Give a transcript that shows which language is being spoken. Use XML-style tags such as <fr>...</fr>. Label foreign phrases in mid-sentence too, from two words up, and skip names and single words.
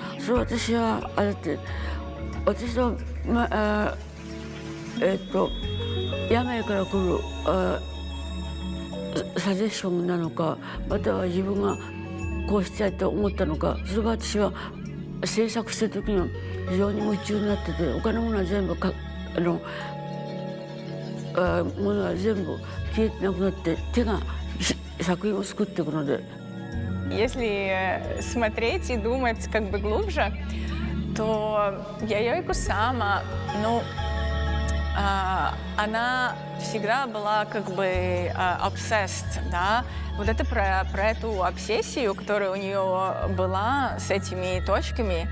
<ja>それは私は私の病から来るサジェッションなのか、または自分がこうしたいと思ったのか、それが私は制作してる時には非常に夢中になってて、他のものは全部ものは全部消えてなくなって手が作品を作っていくので。</ja> <ru>Если смотреть и думать как бы глубже, то Яя Кусама, она всегда была как бы obsessed, да? Вот это про эту обсессию, которая у нее была с этими точками.</ru>